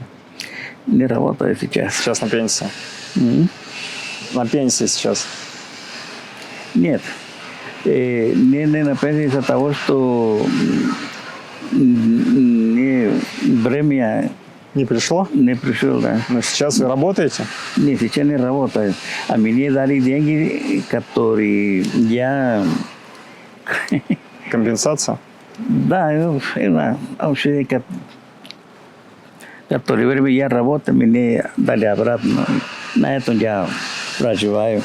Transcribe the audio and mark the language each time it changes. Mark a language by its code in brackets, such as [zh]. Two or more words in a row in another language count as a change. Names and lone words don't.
[ru] Не работаю сейчас. Сейчас на пенсии? На пенсии сейчас? Нет. Не на пенсии из-за того, что не время Не пришло? не пришел, да. Но сейчас вы работаете? [es] Ni siquiera ni работаю. [ru] А мне дали деньги, которые я... Компенсация? Да, вообще, которое время я работаю, мне дали обратно. На этом я проживаю.